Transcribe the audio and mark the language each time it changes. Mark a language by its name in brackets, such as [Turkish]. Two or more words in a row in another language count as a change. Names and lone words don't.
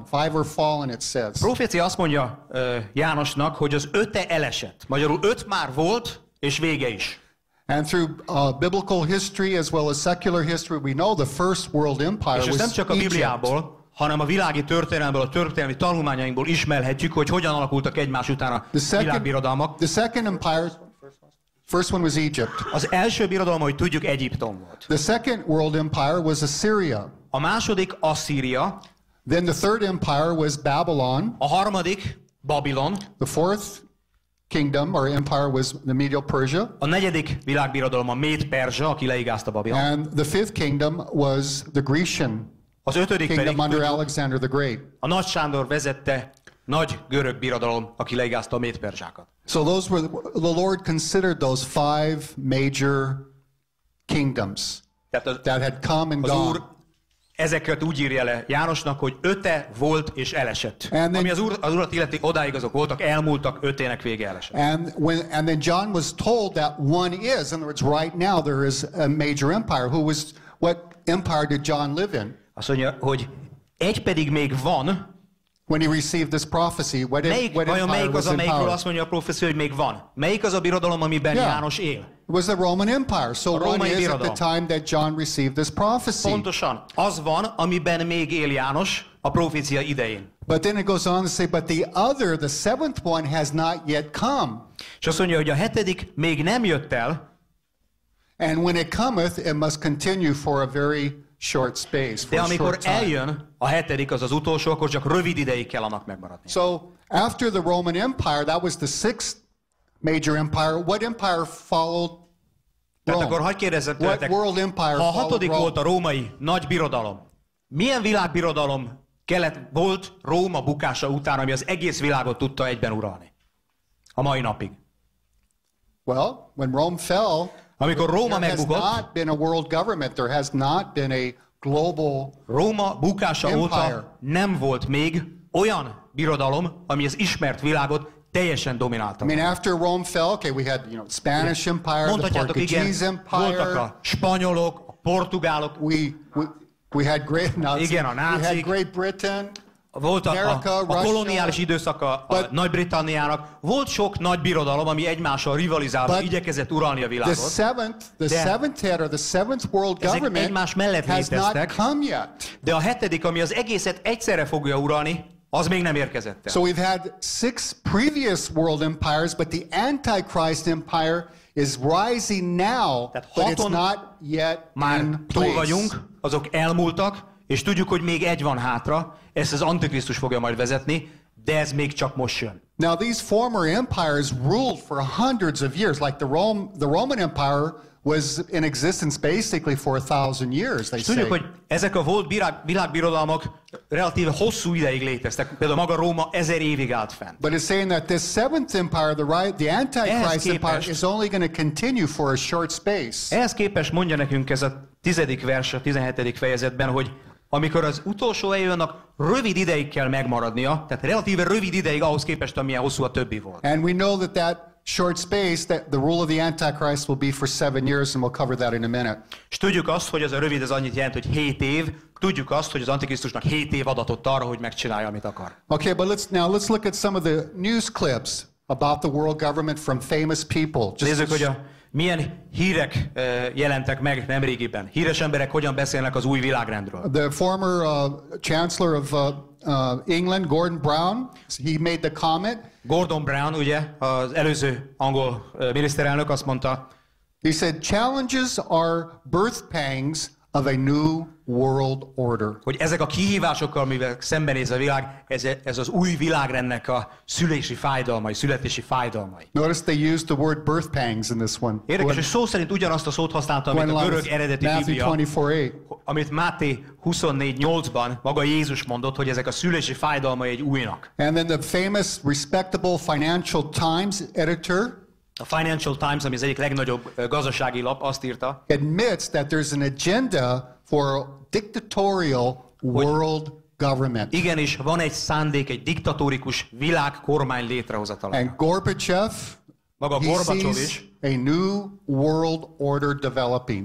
[English] 5 were fallen, it says. [Hungarian] A profécia azt mondja Jánosnak, hogy az 5 elesett. Magyarul 5 már volt, és vége is. [English] And through biblical history as well as secular history, we know the first world empire was Egypt. [Hungarian] És nem csak a Bibliából, hanem a világi történelemből, a történelmi tanulmányainkból ismerhetjük, hogy hogyan alakultak egymás után a világbirodalmak. [English] The second empire, first one was Egypt. [Hungarian] Az első birodalom, hogy tudjuk, Egyiptom volt. [English] The second world empire was Assyria. [Hungarian] A második Asszíria. [English] Then the third empire was Babylon. [Hungarian] A harmadik Babilon. [English] The fourth kingdom or empire was the Medo-Persia. [Hungarian] A negyedik világbirodalom a Méd-Perzsa, aki leigázta Babilon. [English] And the fifth kingdom was the Grecian [Hungarian] az ötödik [English] kingdom under Alexander the Great. [Hungarian] A Nagy Sándor vezette nagy görög birodalom, aki leigázta a Méd-Perzsákat. [English] So those were the Lord considered those 5 major kingdoms [Hungarian] Tehát [English] that had come and [Hungarian] az [English] gone. [Hungarian] Úr ezeket úgy írja le Jánosnak, hogy 5 volt és elesett. Ami az Urat illeti, odáig azok voltak, elmúltak, 5 vége elesett. [English] And then John was told that one is, in other words, right now there is a major empire. What empire did John live in? [Hungarian] Azt mondja, hogy egy pedig még van. [English] When he received this prophecy, what empire [Hungarian] melyik [English] was [Hungarian] az, [English] in [Hungarian] amelyikről [English] power? [Hungarian] azt mondja a profécia, hogy még van? Melyik az a birodalom, amiben János él? [English] It was the Roman Empire. So one is at the time that John received this prophecy. [Hungarian] Pontosan. Az van, amiben még él János a profécia idején. [English] But then it goes on to say, but the other, the seventh one, has not yet come. [Hungarian] És azt mondja, hogy a 7. még nem jött el. [English] And when it cometh, it must continue for a very short space. [Hungarian] De amikor eljön a 7., az utolsó, akkor csak rövid ideig kell annak megmaradni. [English] So after the Roman Empire, that was the 6th major empire. What empire followed [Hungarian] Tehát [English] Rome? [Hungarian] akkor hagyj kérdezzek [English] What [Hungarian] tőletek, [English] world empire [Hungarian] ha a [English] followed [Hungarian] 6. [English] Rome? [Hungarian] volt a római nagy birodalom, milyen világbirodalom volt Róma bukása után, ami az egész világot tudta egyben uralni? A mai napig. [English] Well, when Rome fell, [Hungarian] Amikor Róma [English] there has [Hungarian] megbukott, [English] not been a world government. There has not been a global [Hungarian] Róma bukása [English] empire. [Hungarian] óta nem volt még olyan birodalom, ami az ismert világot teljesen dominálta. [English] I mean, after Rome fell, okay, we had, Spanish Empire, the [Hungarian] Mondhatjátok, igen, [English] Portuguese [Hungarian] voltak [English] Empire. [Hungarian] a spanyolok, a portugálok, [English] We had great Nazis. [Hungarian] Igen, a [English] We had [Hungarian] nácik. [English] Great Britain. [Hungarian] volt [English] America, [Hungarian] a [English] Russia. [Hungarian] koloniális időszaka a Nagy-Britanniának, volt sok nagy birodalom, ami egymással rivalizálva [English] But [Hungarian] igyekezett uralni a [English] The [Hungarian] világot. [English] seventh head or the seventh world [Hungarian] Ezek [English] government [Hungarian] egymás mellett [English] has not [Hungarian] léteztek. [English] come yet. [Hungarian] De a 7., ami az egészet egyszerre fogja uralni, az még nem érkezett el. [English] So we've had 6 previous world empires, but the Antichrist empire is rising now, [Hungarian] Tehát [English] but it's [Hungarian] haton [English] not yet [Hungarian] Már [English] in [Hungarian] túl [English] place. [Hungarian] vagyunk, azok elmúltak, és tudjuk, hogy még egy van hátra, ezt az Antikrisztus fogja majd vezetni, de ez még csak most jön. [English] Now these former empires ruled for hundreds of years, like the Roman Empire was in existence basically for 1,000 years, they [Hungarian] És tudjuk, [English] say. [Hungarian] hogy ezek a volt világbirodalmak relatíve hosszú ideig léteztek. Például maga Róma 1000 évig állt fenn. [English] But it's saying that this seventh empire, the Antichrist empire, [Hungarian] képest- [English] is only going to continue for a short space. [Hungarian] Ehhez képest mondja nekünk ez a 10. vers a 17. fejezetben, hogy amikor az utolsó eljönnek, rövid ideig kell megmaradnia, tehát relatíve rövid ideig ahhoz képest, amilyen hosszú a többi volt. [English] And we know that short space, that the rule of the Antichrist will be for 7 years, and we'll cover that in a minute. [Hungarian] És tudjuk azt, hogy ez a rövid az annyit jelent, hogy 7 év, tudjuk azt, hogy az Antikrisztusnak 7 év adatott arra, hogy megcsinálja, amit akar. [English] Okay, but let's look at some of the news clips about the world government from famous people. [Hungarian] Nézzük, hogy milyen hírek jelentek meg nemrégiben. Híres emberek hogyan beszélnek az új világrendről. [English] The former Chancellor of England, Gordon Brown, he made the comment. [Hungarian] Gordon Brown, ugye, az előző angol miniszterelnök azt mondta, [English] He said, challenges are birth pangs of a new world order. [Hungarian] hogy ezek a kihívásokkal, mivel szembenéz a világ, ez az új világrendnek a szülési fájdalmai, születési fájdalmai. [English] Notice they used the word birth pangs in this one. [Hungarian] Érdekes, hogy szó szerint ugyanazt a szót használta, mint a görög eredeti Biblia, [English] Matthew 24:8. [Hungarian] amit Máté 24:8-ban maga Jézus mondott, hogy ezek a szülési fájdalmai egy újnak. [English] And then the famous, respectable Financial Times editor [Hungarian] A Financial Times, ami az egyik legnagyobb gazdasági lap, azt írta, [English] admits that there's an agenda for a dictatorial world government. [Hungarian] igenis van egy szándék, egy diktatórikus világkormány létrehozatala. [English] And Gorbachev, [Hungarian] Maga [English] he [Hungarian] Gorbacsov [English] sees [Hungarian] is [English] a new world order developing.